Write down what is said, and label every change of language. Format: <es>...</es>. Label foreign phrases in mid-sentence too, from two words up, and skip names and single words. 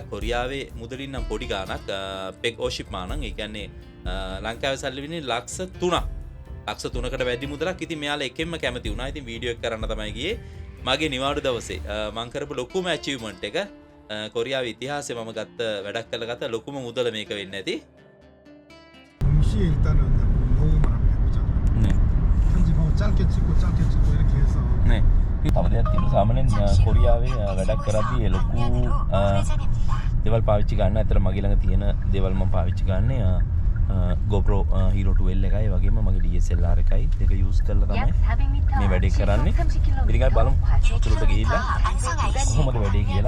<si>කොරියාවේ මුදලින් නම් පොඩි ගාණක් පෙක් ඕෂිප් මානං. ඒ කියන්නේ ලංකාවේ සල්ලි වෙන්නේ ලක්ෂ 3ක්. ලක්ෂ 3කට වැඩි මුදලක්. ඉතින් මෙයාලා එකෙන්ම කැමති වුණා. ඉතින් වීඩියෝ එක කරන්න තමයි ගියේ. මගේ නිවාඩු දවසේ මම කරපු ලොකුම ඇචීව්මන්ට් එක කොරියාවේ ඉතිහාසයේ මම ගත්ත වැඩක් කරලා ගත්ත ලොකුම මුදල මේක වෙන්නේ නැති.</si> <ko>동시에 일단은 녹음을 한번 해보자. 네. 편집하고 짧게 찍고 이렇게 해서. 네.</ko> <si>තව දෙයක් තියෙනවා. සාමාන්‍යයෙන් කොරියාවේ වැඩක් කරද්දී ඒ ලොකු දේවල් පාවිච්චි ගන්න. අතර මගේ ළඟ තියෙන දේවල් මම පාවිච්චි ගන්නේ</si> <en>GoPro Hero 12</en> <si>එකයි වගේම මගේ DSLR එකයි දෙක යූස් කරලා තමයි මේ වැඩේ කරන්නේ. ඉතින් අපි බලමු උතුරට ගිහිල්ලා කොහොමද වැඩේ කියලා.</si>